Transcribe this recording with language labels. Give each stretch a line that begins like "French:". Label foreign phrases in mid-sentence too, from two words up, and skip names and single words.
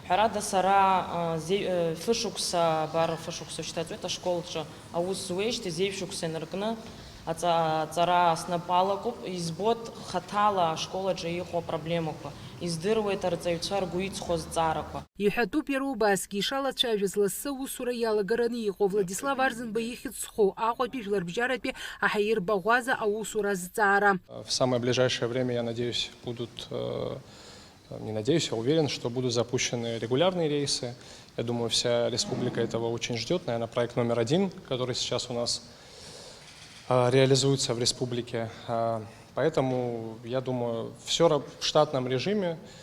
Abkhazian: ҳәарада сара фышықәса бара фышықәса шьҭаҵуеит ашколаҿы аус зуеижьҭеи зеиԥшықәса инаркны аҵара снапы алакуп, избоит хаҭала ашколаҿы иҟоу апроблемақәа, издыруеит арҵаҩцәа ргәы иҵхо азҵаарақәа. Иҳәатәуп иара убасгьы ишалацәажәаз лассы аусура иалагараны иҟоу Владислав Арзынба ихьӡ зхоу Аҟәатәи Жәларбжьаратәи аҳаир Багәаза аусура азҵаара.
Russian: В самое ближайшее время, я надеюсь, не надеюсь, а уверен, что будут запущены регулярные рейсы. Я думаю, вся республика этого очень ждет. Наверное, проект номер 1, который сейчас у нас реализуется в республике. Поэтому, я думаю, все в штатном режиме.